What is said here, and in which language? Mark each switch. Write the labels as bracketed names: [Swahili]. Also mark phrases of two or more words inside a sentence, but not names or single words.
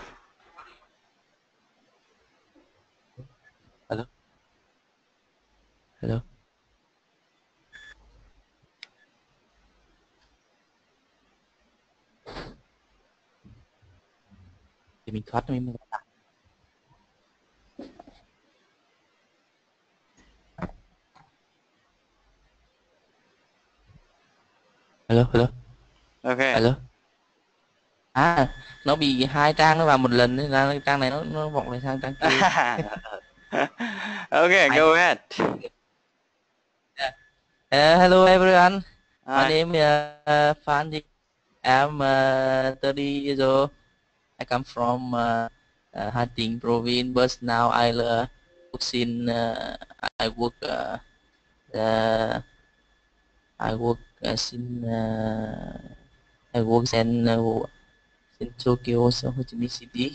[English] Hello. [Vietnamese] Hello. Thì mình thoát mình lại. [English] Hello. Hello. Ok. Hello. [Vietnamese] À, nó bị hai trang nó vào một lần nên là trang này nó vọng lại sang trang kia. [English] Okay, go ahead. Hello everyone. My Hi. name is Phan. I'm 30 years old. I come from Hà Tĩnh province, but now I work I work in in Tokyo, so Ho Chi Minh City.